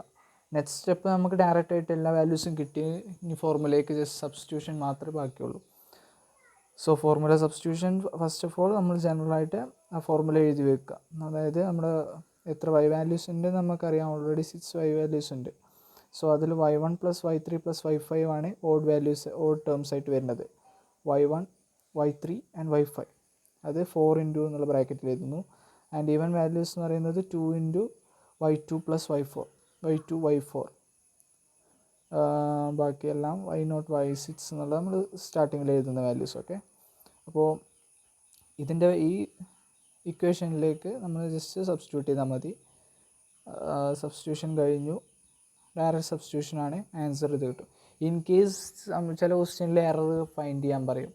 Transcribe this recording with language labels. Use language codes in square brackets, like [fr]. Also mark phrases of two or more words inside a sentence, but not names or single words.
[en] next step [ml] നമുക്ക് ഡയറക്റ്റ് ആയിട്ട് എല്ലാ വാല്യൂസും കിട്ടി. ഇനി ഫോർമുലയ്ക്ക് [en] just substitution [ml] മാത്രമേ ബാക്കിയുള്ളൂ. [en] so formula substitution first of all [ml] നമ്മൾ ജനറലായിട്ട് ആ ഫോർമുല എഴുതി വെക്കുക. അതായത് നമ്മുടെ എത്ര [en] y values [ml] ഉണ്ട് നമുക്കറിയാം, [en] already 6 y values [ml] ഉണ്ട്. സോ അതിൽ [en] y1 plus y3 plus y5 [ml] ആണ് [en] odd terms [ml] ആയിട്ട് വരുന്നത്. [en] y1 y3 and y5 [ml] അത് [en] 4 into [ml] എന്നുള്ള ബ്രാക്കറ്റിൽ എഴുതുന്നു. [en] and even values [ml] എന്ന് പറയുന്നത് [en] 2 into y2 plus y2 y4, [ml] ബാക്കിയെല്ലാം y0 y6 എന്നുള്ള നമ്മൾ സ്റ്റാർട്ടിങ്ങിൽ എഴുതുന്ന വാല്യൂസ്. ഓക്കെ, അപ്പോൾ ഇതിൻ്റെ ഈ ഇക്വേഷനിലേക്ക് നമ്മൾ [en] just substitute [ml] ചെയ്താൽ മതി. സബ്സ്റ്റിറ്റ്യൂഷൻ കഴിഞ്ഞു, [en] direct substitutionആണ്, [ml] ആൻസർ ഇത് കിട്ടും. [en] in case [ml] ചില ക്വസ്റ്റ്യനിൽ [en] error find [ml] ചെയ്യാൻ പറയും.